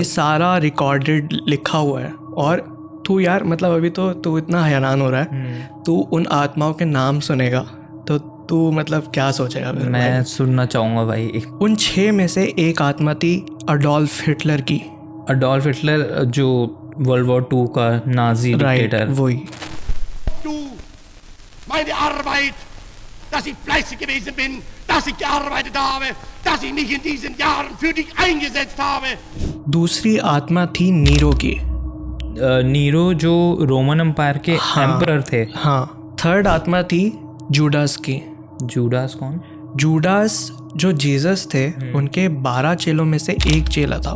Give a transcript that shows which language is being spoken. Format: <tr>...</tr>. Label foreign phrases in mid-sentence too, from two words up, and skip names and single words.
<hi>ये सारा रिकॉर्डेड लिखा हुआ है। और तू यार, मतलब अभी तो तू इतना हैरान हो रहा है, तू उन आत्माओं के नाम सुनेगा तो तू मतलब क्या सोचेगा? मैं सुनना चाहूँगा भाई। उन 6 में से एक आत्मा थी अडोल्फ हिटलर की। अडोल्फ हिटलर जो</hi> <en>World War</en> <hi>2 का</hi> <en>Nazi dictator.</en> <hi>वही।</hi> <de>Du, meine Arbeit, dass ich fleißig gewesen bin, dass ich gearbeitet habe, dass ich mich in diesen Jahren für dich eingesetzt habe.</de> <hi>दूसरी आत्मा थी नीरो की। नीरो जो रोमन एम्पायर के एम्परर थे। हाँ। थर्ड आत्मा थी जूडास की। जूडास कौन? जूडास जो जीसस थे उनके 12 चेलों में से एक चेला था।</hi>